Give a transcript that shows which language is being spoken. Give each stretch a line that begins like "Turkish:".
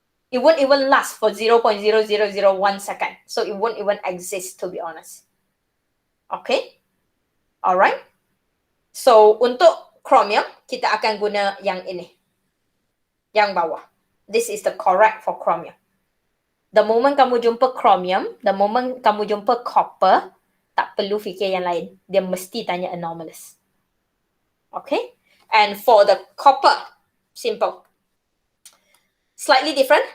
English: It won't even last for 0.0001 second. So it won't even exist, to be honest. Okay? Alright?
Malay: So untuk chromium, kita akan guna yang ini. Yang bawah.
English: This is the correct for chromium.
Malay: The moment kamu jumpa chromium, the moment kamu jumpa copper, tak perlu fikir yang lain. Dia mesti tanya anomalous. Okay?
English: And for the copper, simple. Slightly different.